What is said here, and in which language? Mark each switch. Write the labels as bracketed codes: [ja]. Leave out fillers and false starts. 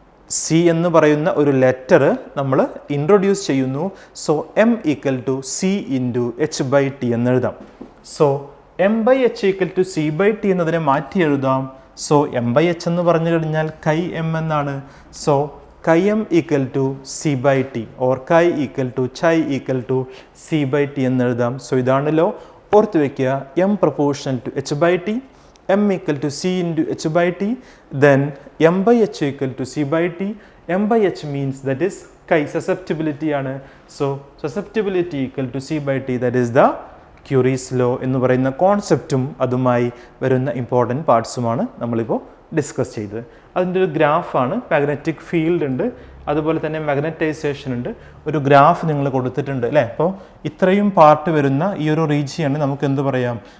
[ml] C എന്ന് പറയുന്ന ഒരു ലെറ്റർ നമ്മൾ ഇൻട്രൊഡ്യൂസ് ചെയ്യുന്നു. So M equal to C into H by T എന്നെഴുതാം. So M by H equal to C by T എന്നതിനെ മാറ്റി എഴുതാം. സോ എം ബൈ എച്ച് എന്ന് പറഞ്ഞു കഴിഞ്ഞാൽ കൈ എം എന്നാണ്. So chi m equal to c by t or chi equal to chi equal to c by t എന്ന് എഴുതാം. സോ ഇതാണ് ലോ. ഓർത്ത് വയ്ക്കുക, [en] m proportional to h by t, m equal to c into h by t, then m by h equal to c by t. m by h means that is chi, susceptibility ആണ്. [ml] So susceptibility equal to c by t, [en] that is the Curie's law [ml] എന്ന് പറയുന്ന കോൺസെപ്റ്റും അതുമായി വരുന്ന important പാർട്സുമാണ് നമ്മളിപ്പോൾ discuss ചെയ്തത്. അതിൻ്റെ ഒരു ഗ്രാഫാണ്. Magnetic field ഉണ്ട്, അതുപോലെ തന്നെ മാഗ്നറ്റൈസേഷൻ ഉണ്ട്. ഒരു ഗ്രാഫ് നിങ്ങൾ കൊടുത്തിട്ടുണ്ട് അല്ലേ. അപ്പോൾ ഇത്രയും പാർട്ട് വരുന്ന ഈ ഒരു റീജിയണ് നമുക്ക് എന്ത് പറയാം?